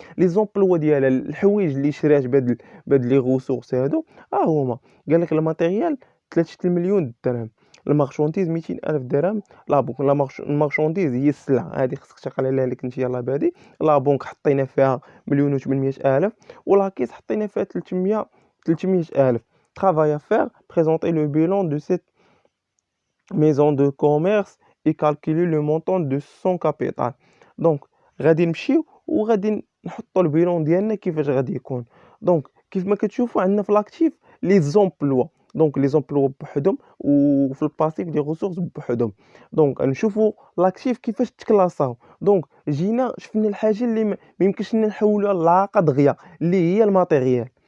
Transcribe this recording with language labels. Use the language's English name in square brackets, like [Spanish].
[Arabic] لي زومبلوا ديالها، الحوايج اللي شرات بهاد لي غوسورس هادو هما. قال لك الماتيريال 3 مليون درهم، المارشونديز 200,000 درهم. لا بونك المارشونديز هي السلعه هذه خصك تقال عليها اللي كنت يلاه بادي. لا بونك حطينا فيها 1,800,000، ولاكيس حطينا فيها 300,000. [French] travail à faire présenter le bilan de cette maison de commerce et calculer le montant de son capital. [Arabic] دونك غادي نمشيو وغادي نحطوا البيلون ديالنا كيفاش غادي يكون. دونك كيف ما كتشوفوا عندنا في لاكتيف لي زومبلوا. دونك لي زومبلوا بوحدهم، وفي الباسيف لي ريسورس بوحدهم. دونك نشوفوا لاكتيف كيفاش تكلاصاو. دونك جينا شفنا الحاجه اللي ما يمكنش لنا نحولوها لعلاقه دغيا، اللي هي الماتيريال.